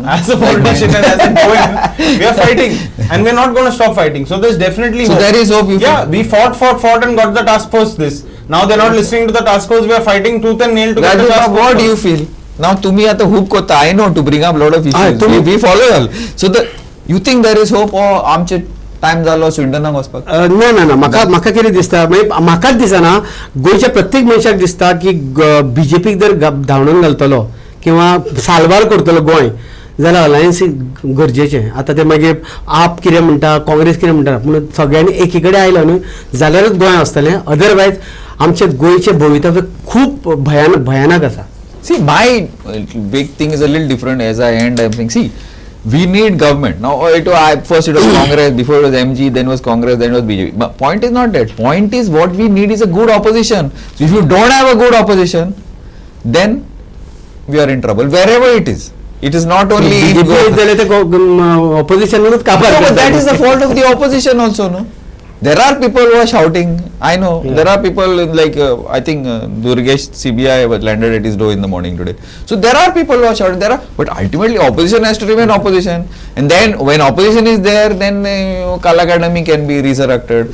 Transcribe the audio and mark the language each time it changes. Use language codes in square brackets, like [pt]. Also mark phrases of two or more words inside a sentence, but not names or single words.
[en] As a politician and as a poet, we are fighting, and we are not going to stop fighting. So there is definitely hope. So there is hope. We fought and got the task force. Now they are not listening to the task force. We are fighting tooth and nail to get the task force. What do you feel? Now to me at the hoop kota, I know to bring up a lot of issues. We follow all. So you think there is hope or [kok] amche टाइम जालो स्विडनाक वचपाक? ना म्हाका कितें दिसता, म्हाकाच दिसना, गोंयच्या प्रत्येक मनशाक दिसता की बीजेपीक जर धांवडोन घालतलो किंवा सालबार करतलो गोंय जाल्यार अलायन्स गरजेचें. आतां ते मागीर आप कितें म्हणटा, काँग्रेस कितें म्हणटा, पूण सगळ्यांनी एकी कडेन आयलो न्हू जाल्यारच गोंय आसतलें. अदरवायज आमचे गोंयचें भवितव्य खूब भयानक आसा. [en] See, my big thing is a little different. As I end, I'm saying, see, we need government. Now, first it was Congress, before it was MG, then was Congress, then was BJP. But point is not that. Point is what we need is a good opposition. So if you don't have a good opposition, then we are in trouble, wherever it is. It is not only in BJP Goa. [kok] जाल्यार ते ऑपोजिशनूच काबार [en] No, but that [kok] करता. [en] is the fault of the opposition also, no? There are people who are shouting. I know there are people like I think Durgesh CBI was landed at his door in the morning today. So there are people who are shouting. But ultimately opposition has to remain opposition. And then when opposition is there, then Kala Academy can be resurrected.